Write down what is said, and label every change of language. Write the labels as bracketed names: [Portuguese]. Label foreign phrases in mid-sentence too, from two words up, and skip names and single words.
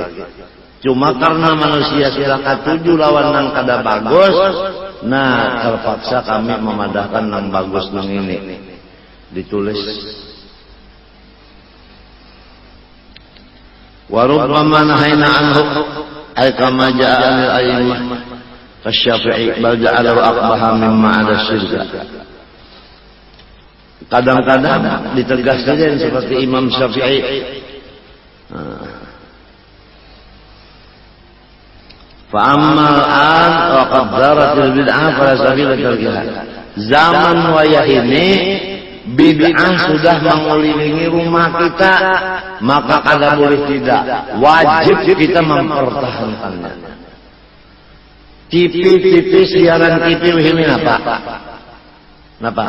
[Banjar] Cuma karena manusia sila katuju lawan nang kada bagus, nah terpaksa kami memadahkan nang bagus nang ini. Ditulis. [Arabic] وربما نهينا عنه أي كما جاء الأئمة كالشافعي بل جعله أقبح مما عدا الشرك. [Indonesian] Kadang-kadang ditegaskan seperti Imam Syafi'i. [Arabic] فأما الآن وقد دارت البدعة فلا سبيل تركها. [Banjar] Zaman wayah ini bid'ah sudah mengelilingi rumah kita, maka kada boleh tidak, wajib kita mempertahankannya. [Indonesian] TV siaran TV ini apa? [Banjar] Napa?